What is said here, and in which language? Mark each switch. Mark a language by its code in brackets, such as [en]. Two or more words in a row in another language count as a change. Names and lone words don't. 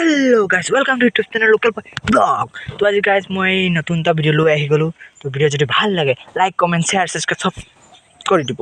[en] Hello guys welcome to YouTube channel Local Blog. [hi] तो आज गाइस मैं [as] नतुन এটা ভিডিও লৈ আহি গলো। তো ভিডিও যদি ভাল লাগে [en] like comment share subscribe [as] সব কৰি দিব।